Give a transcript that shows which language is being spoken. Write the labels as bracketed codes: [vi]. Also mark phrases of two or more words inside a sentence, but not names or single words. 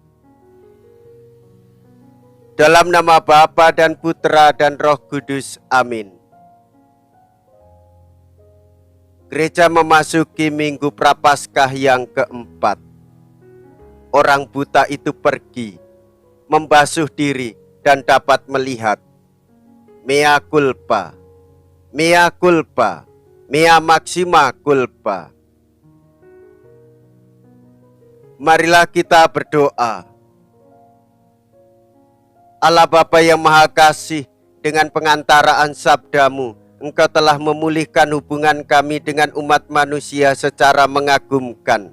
[id] Dalam nama Bapa dan Putra dan Roh Kudus, amin. Gereja memasuki Minggu Prapaskah yang keempat. Orang buta itu pergi, membasuh diri dan dapat melihat. [la] Mea culpa, mea culpa, mea maxima culpa. [id] Marilah kita berdoa. Allah Bapa yang Maha Kasih, dengan pengantaraan sabdamu, Engkau telah memulihkan hubungan kami dengan umat manusia secara mengagumkan.